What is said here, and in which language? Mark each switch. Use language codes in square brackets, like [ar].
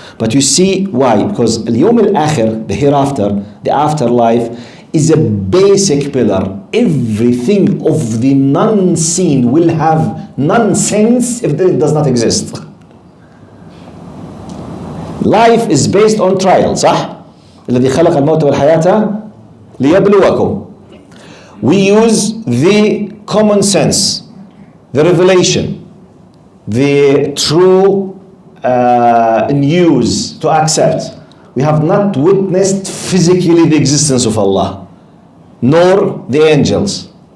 [en] But you see why? Because [ar] اليوم الآخر, [en] the hereafter, the afterlife, is a basic pillar. Everything of the non-seen will have nonsense if it does not exist. Life is based on trial, صح? [ar] الذي خلق الموت والحياة ليبلوكم. [en] We use the common sense, the revelation, the true news to accept. We have not witnessed physically the existence of Allah, nor the angels.